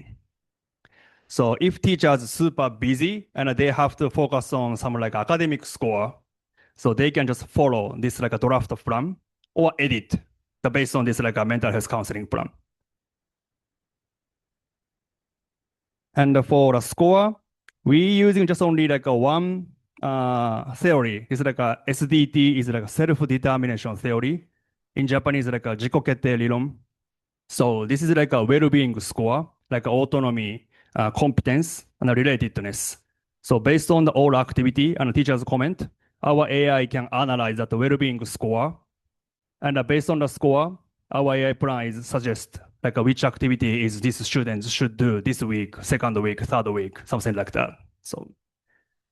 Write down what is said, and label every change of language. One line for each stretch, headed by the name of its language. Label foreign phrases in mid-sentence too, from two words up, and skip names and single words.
English: So if teachers super busy and they have to focus on some like academic score, so they can just follow this like a draft plan or edit based on this like a mental health counseling plan. And for a score, we using just only like a one theory. It's like a SDT is like a self-determination theory. In Japanese, like a
Japanese: 自己決定理論.
English: So this is like a well-being score, like autonomy, competence, and relatedness. So based on the all activity and teacher's comment, our AI can analyze that well-being score. And based on the score, our AI plan is suggest like which activity is this students should do this week, second week, third week, something like that.